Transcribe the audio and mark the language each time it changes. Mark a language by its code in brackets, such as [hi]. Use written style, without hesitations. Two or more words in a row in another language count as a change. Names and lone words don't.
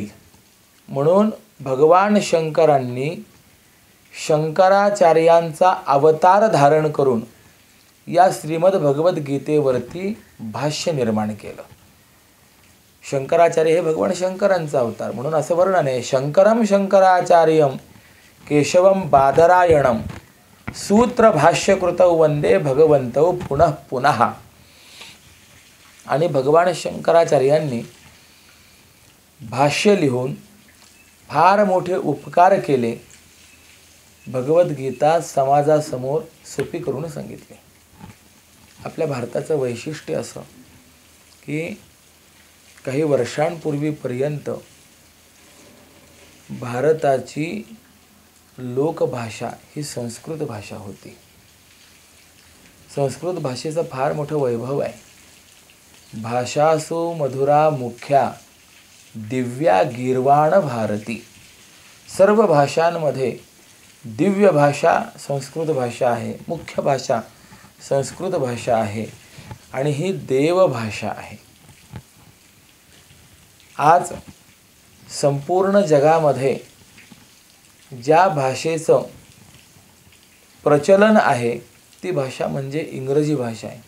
[mr] म्हणून भगवान शंकरांनी शंकराचार्यांचा अवतार धारण करून या श्रीमद भगवद्गीतेवरती भाष्य निर्माण केलं. शंकराचार्य हे भगवान शंकरांचा अवतार, म्हणून असं वर्णन आहे. [sa] शंकरम शंकराचार्यम केशवम बादरायणम सूत्र भाष्यकृतौ वंदे भगवंतौ पुनः पुनः. [mr] आणि भगवान शंकराचार्यांनी भाष्य लिहून फार मोठे उपकार केले. भगवद्गीता समाजासमोर सोपी करून सांगितली. आपल्या भारताचं वैशिष्ट्य असं की काही वर्षांपूर्वीपर्यंत भारताची लोकभाषा ही संस्कृत भाषा होती. संस्कृत भाषेचं फार मोठं वैभव आहे. [sa] भाषासु मधुरा मुख्या दिव्या गीर्वाण भारती. [mr] सर्व भाषांमध्ये दिव्य भाषा संस्कृत भाषा आहे, मुख्य भाषा संस्कृत भाषा आहे आणि ही देवभाषा आहे. आज संपूर्ण जगामध्ये ज्या भाषेचं प्रचलन आहे ती भाषा म्हणजे इंग्रजी भाषा आहे.